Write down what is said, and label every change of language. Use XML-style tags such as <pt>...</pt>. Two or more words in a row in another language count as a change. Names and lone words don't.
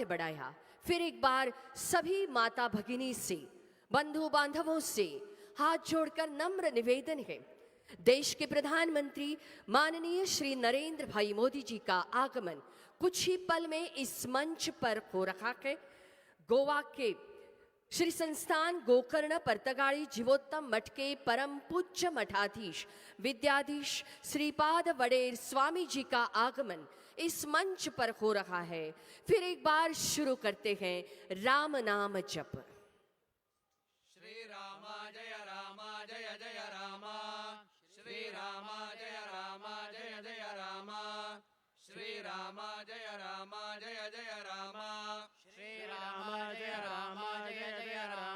<hi>बढ़ाया फिर एक बार सभी माता भगिनी से बंधु बांधवों से हाथ जोड़कर नम्र निवेदन है देश के प्रधानमंत्री माननीय श्री नरेंद्र भाई मोदी जी का आगमन कुछ ही पल में इस मंच पर हो रहा है गोवा के श्री संस्थान गोकर्ण पर्तगाड़ी जीवोत्तम मठ के परम पूज्य मठाधीश विद्याधीश श्रीपाद वडेर स्वामी जी का आगमन इस मंच पर हो रहा है फिर एक बार शुरू करते हैं राम नाम जप श्री राम जय जय राम श्री राम जय जय राम श्री राम जय जय राम श्री राम जय राम जय जय राम</hi>